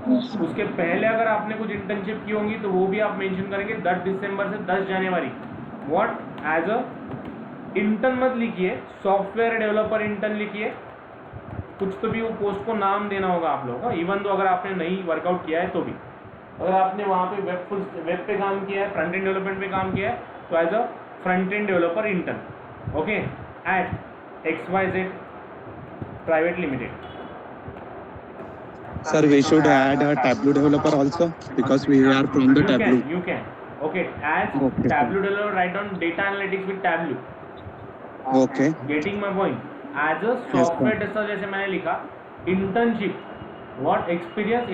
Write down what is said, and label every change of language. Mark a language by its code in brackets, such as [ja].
[hi] उसके पहले अगर आपने कुछ इंटर्नशिप की होंगी तो वो भी आप मेंशन करेंगे 10 दिसंबर से 10 जनवरी। [en] What? As a intern [hi] मत लिखिए, सॉफ्टवेयर डेवलपर इंटर्न लिखिए। कुछ तो भी वो पोस्ट को नाम देना होगा आप लोगों को, इवन तो अगर आपने नहीं वर्कआउट किया है तो भी। अगर आपने वहाँ पे वेब पे काम किया है, फ्रंट एंड डेवलपमेंट पे काम किया है, तो [en] As a front end developer intern, okay, at XYZ Private Limited. Sir, we should add a Tableau developer also because we are from the Tableau. You can. Okay. As Okay, Tableau developer, write down data analytics with Tableau. Okay. Getting my point? As a software tester [hi] जैसे मैंने लिखा, [en] internship. What experience?